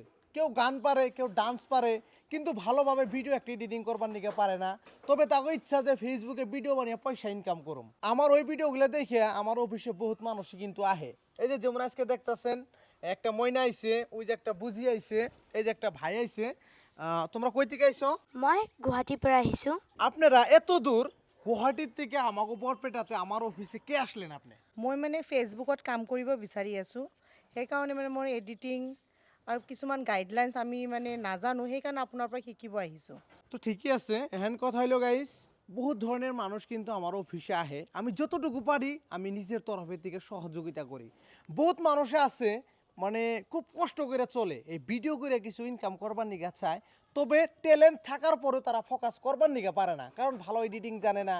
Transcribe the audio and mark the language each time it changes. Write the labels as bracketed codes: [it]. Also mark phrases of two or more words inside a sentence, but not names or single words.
[bn] কেউ গান পারে, কেউ ডান্স পারে, কিন্তু ভালোভাবে ভিডিও একটা এডিটিং করবার নিকে পারে না। তবে তাকে ইচ্ছা যে ফেসবুকে ভিডিও বানিয়ে পয়সা ইনকাম করুম। আমার ওই ভিডিওগুলো দেখে আমার অফিসে বহুত মানুষই কিন্তু আহে। এই যে যেমন আজকে দেখতেছেন একটা ময়না আইছে, ওই যে একটা বুঝি আইছে, এই যে একটা ভাই আইছে। তোমরা কই থেকে আইছো? [as] মই গুৱাহাটীৰ পৰা আহিছোঁ। [bn] আপনারা এত দূর গুৱাহাটীর থেকে আমাকে বরপেটাতে আমার অফিসে কে আসলেন আপনি? [as] মই মানে ফেচবুকত কাম কৰিব বিচাৰি আছোঁ, সেইকাৰণে মানে মোৰ এডিটিং আৰু কিছুমান গাইডলাইনছ আমি মানে নাজানো, সেইকাৰণে আপোনাৰ পৰা শিকিব আহিছোঁ। [bn] তো ঠিকই আছে, এহেন কথা হইলো গাইস, বহুত ধরনের মানুষ কিন্তু আমার অফিসে আহে। আমি যতটুকু পারি আমি নিজের তরফের থেকে সহযোগিতা করি। বহুত মানুষে আছে মানে খুব কষ্ট করে চলে, এই ভিডিও করে কিছু ইনকাম করবার নিগা চায়, তবে ট্যালেন্ট থাকার পরেও তারা ফোকাস করবার নিগা পারে না, কারণ ভালো এডিটিং জানে না।